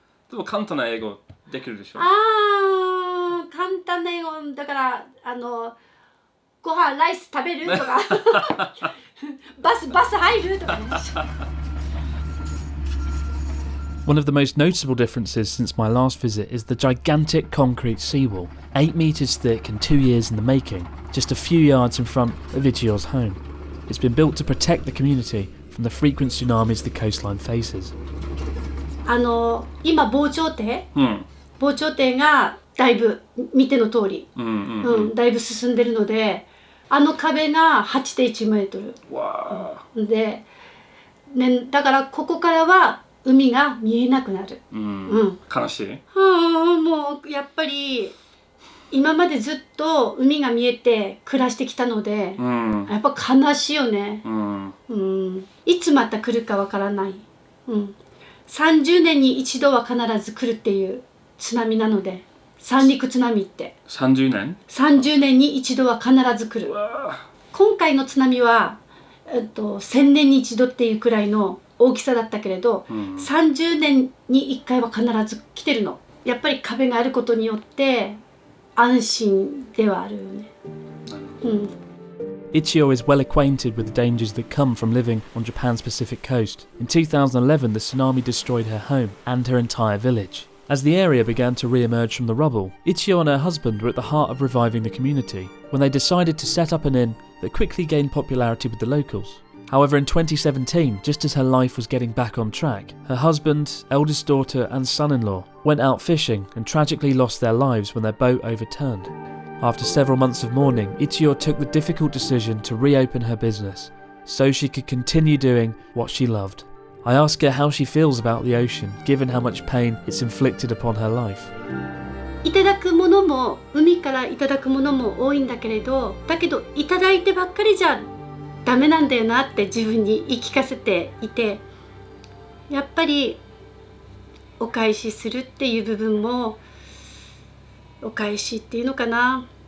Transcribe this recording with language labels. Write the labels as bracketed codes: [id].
[ja] でも簡単な英語できるでしょ？簡単な英語だからご飯ライス食べるとかバス入るとかね。 [en] One of the most noticeable differences since my last visit is the gigantic concrete seawall, 8 metres thick and 2 years in the making, just a few yards in front of ICHIYO's home. It's been built to protect the community from the frequent tsunamis the coastline faces. [ja] 今防潮堤がだいぶ見ての通り、だいぶ進んでるので、壁が 8.1 メートルで、ね、だからここからは海が見えなくなる。悲しい。もうやっぱり今までずっと海が見えて暮らしてきたので、やっぱ悲しいよね。いつまた来るかわからない。30年に一度は必ず来るっていう津波なので、三陸津波って。 30年？30年に一度は必ず来る。今回の津波は、1000年に一度っていうくらいの大きさだったけれど、30年に1回は必ず来てるの。やっぱり壁があることによって安心ではあるよね。 [en] ICHIYO is well acquainted with the dangers that come from living on Japan's Pacific coast. In 2011, the tsunami destroyed her home and her entire village. As the area began to re-emerge from the rubble, ICHIYO and her husband were at the heart of reviving the community when they decided to set up an inn that quickly gained popularity with the locals. However, in 2017, just as her life was getting back on track, her husband, eldest daughter and son-in-law went out fishing and tragically lost their lives when their boat overturned. After several months of mourning, ICHIYO took the difficult decision to reopen her business so she could continue doing what she loved. I ask her how she feels about the ocean, given how much pain it's inflicted upon her life. [ja] いただくものも海からいただくものも多いんだけれど、だけどいただいてばっかりじゃダメなんだよなって自分に言い聞かせていて、やっぱりお返しするっていう部分もお返しっていうのかな、